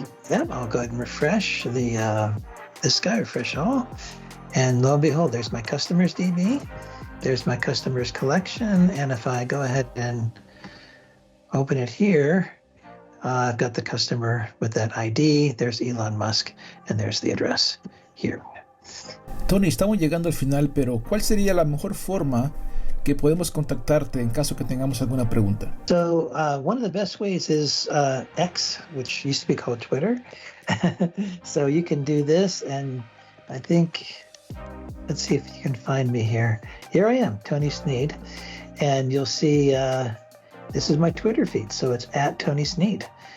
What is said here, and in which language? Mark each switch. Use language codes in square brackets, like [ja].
[en] Yep, I'll go ahead and refresh this guy, refresh all. And lo and behold, there's my customers DB. There's my customers collection. And if I go ahead and open it here, I've got the customer with that ID. There's Elon Musk, and there's the address here. [es] Tony, estamos llegando al final, pero ¿cuál sería la mejor forma que podemos contactarte en caso que tengamos alguna pregunta? [en] So one of the best ways is X, which used to be called Twitter. So you can do this, and I think let's see if you can find me here. Here I am, Tony Sneed, and you'll see this is my Twitter feed, so it's at Tony Sneed.